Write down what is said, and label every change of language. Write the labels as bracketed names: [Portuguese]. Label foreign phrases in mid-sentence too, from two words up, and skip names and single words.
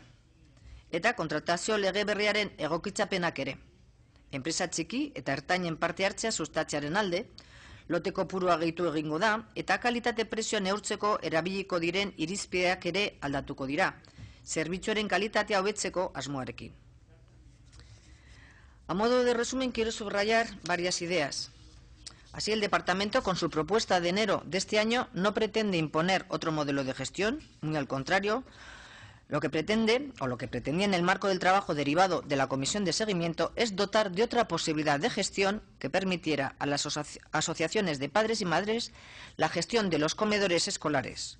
[Basque] Eta kontratazio lege berriaren egokitzapenak ere. Enpresa txiki eta ertainen parte hartzea sustatzearen alde, lote kopurua gehitu egingo da, eta kalitate prezioa neurtzeko erabiliko diren irizpideak ere aldatuko dira, zerbitzuaren kalitatea hobetzeko asmoarekin. [Spanish] A modo de resumen, quiero subrayar varias ideas. Así, el Departamento, con su propuesta de enero de este año, no pretende imponer otro modelo de gestión, muy al contrario. Lo que pretende, o lo que pretendía en el marco del trabajo derivado de la Comisión de Seguimiento, es dotar de otra posibilidad de gestión que permitiera a las asociaciones de padres y madres la gestión de los comedores escolares.